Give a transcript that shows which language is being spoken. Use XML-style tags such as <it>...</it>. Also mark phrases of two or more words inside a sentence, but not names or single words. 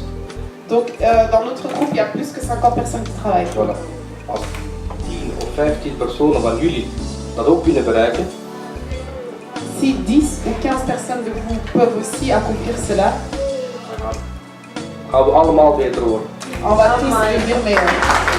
<fr>Donc dans notre groupe, il y a plus que 50 personnes qui travaillent. Voilà.</fr> <nl>Als 10 of 15 personen van jullie dat ook kunnen bereiken,</nl> <fr>Si 10 ou 15 personnes de vous peuvent aussi accomplir cela,</fr> <nl>gaan we allemaal beter worden.</nl> <fr>on va tous devenir meilleurs.</fr>